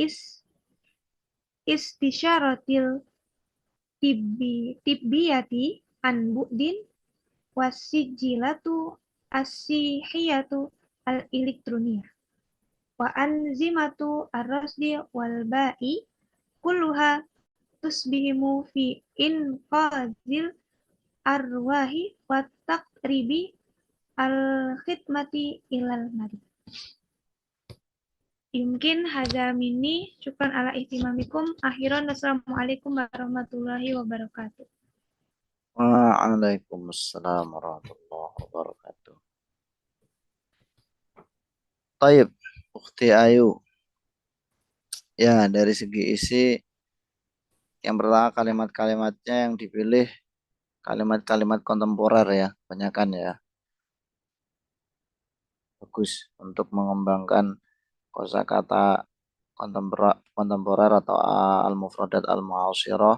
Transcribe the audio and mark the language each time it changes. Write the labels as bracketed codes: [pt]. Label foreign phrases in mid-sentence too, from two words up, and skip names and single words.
[ar] الاستشارات الطبية عن بعد والسجلات الصحية الإلكترونية وأنظمة الرصد والبيع كلها تسهم في إنقاذ الأرواح وتقريب الخدمة إلى المريض. يمكن هذا مني شكرا على اهتمامكم. أخيرا والسلام عليكم ورحمة الله وبركاته. وعليكم السلام ورحمة الله وبركاته. طيب، أختي Ayu. [id] Ya, dari segi isi, yang pertama kalimat-kalimatnya yang dipilih kalimat-kalimat kontemporer ya, kebanyakan ya. Bagus untuk mengembangkan kosakata kontemporer atau [ar] المفردات المعاصرة.